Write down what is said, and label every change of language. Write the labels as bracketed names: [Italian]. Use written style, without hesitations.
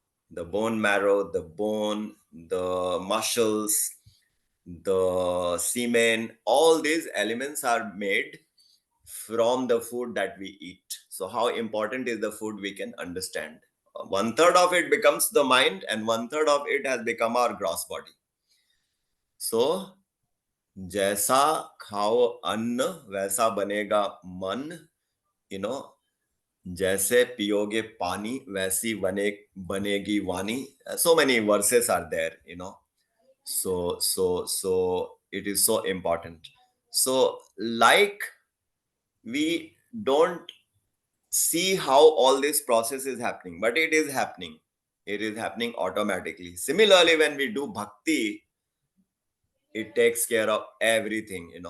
[English] The bone marrow, the bone, the muscles, the semen, all these elements are made from the food that we eat. So, how important is the food we can understand? One third of it becomes the mind, and one third of it has become our gross body. [Hindi] So, जैसा खाओ अन्न वैसा बनेगा मन, you know, जैसे पियोगे पानी वैसी बनेगी वाणी. [English] So many verses are there, so it is so important. So like, we don't see how all this process is happening, but it is happening. It is happening automatically. Similarly, when we do bhakti, it takes care of everything.